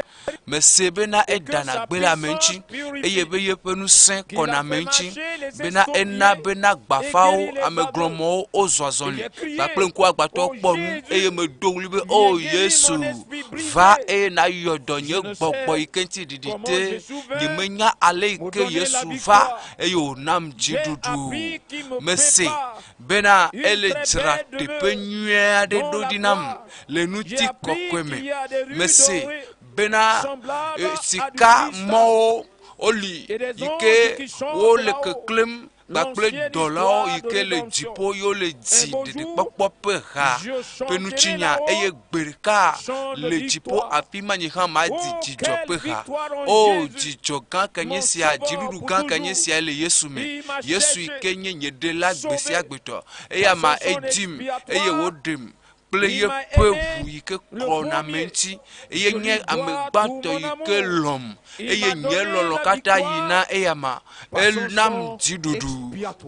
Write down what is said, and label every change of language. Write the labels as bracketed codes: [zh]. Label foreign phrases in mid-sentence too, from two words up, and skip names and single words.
[ee] Mese bena eɖana gbe le ame ŋuti eye be yeƒe ŋusẽ kɔna ame ŋuti bena ena bena gbafawo ameglɔmɔwo wozɔ azɔli kpakple ŋkuagbãtɔwo kpɔ nu eye medo ɣli be o Yesu va eye nàyɔ dɔ nye gbɔgbɔ yi ke ŋuti ɖiɖi te nyemenya ale yi ke Yesu va eye wònam dziɖuɖu. Mese bena ele dzra teƒe nyui aɖe ɖo ɖi nam le ŋuti kɔkɔe me. Mese bena sika mɔwo oli [fr] Et des anges [ee] ike [fr] qui chantent [ee] wo le [fr] là-haut. [ee] keklem gbakple [fr] L'ancienne [ee] dɔlawo [fr] histoire [ee] yi [fr] de [ee] ke le [fr] rédemption. [ee] dziƒo yo le dzi [fr] Un beau [ee] ɖeɖekpɔkpɔ ƒe ha [fr] je [ee] ƒe [fr] chanterai [ee] nutsinya [fr] là-haut, [ee] eye gbe ɖeka [fr] chant de [ee] le dziƒo [fr] victoire. [ee] afi ma nye hã ma di [fr] Oh, [ee] dzidzɔ [fr] quelle [ee] ƒe ha [fr] victoire en [ee] o [fr] Jésus, [ee] dzidzɔ gã ke nye [fr] mon [ee] sia [fr] sauveur [ee] dziɖuɖu [fr] pour [ee] gã ke nye [fr] toujours. [ee] sia le Yesu me [fr] Il m'a [ee] Yesu yi [fr] cherché, [ee] ke nye nye ɖela gbe [fr] sauvé [ee] sia gbetɔ eya [fr] par [ee] ma [fr] son sang [ee] edim [fr] expiatoire. [ee] eye woɖem kple [fr] Il m'a [ee] yeƒe [fr] aimé [ee] ʋu yi ke le kplɔna me [fr] premier. [ee] ŋuti eye [fr] Je [ee] nye [fr] lui [ee] ame [fr] dois [ee] gbãtɔ [fr] tout mon [ee] yi ke [fr] amour. [ee] lɔm [fr] Il [ee] eye [fr] m'a [ee] nye [fr] donné [ee] lɔlɔ [fr] la [ee] katã [fr] victoire [ee] yina eya ma [fr] par son [ee] enam [fr] sang [ee] dziɖuɖu [fr] expiatoire.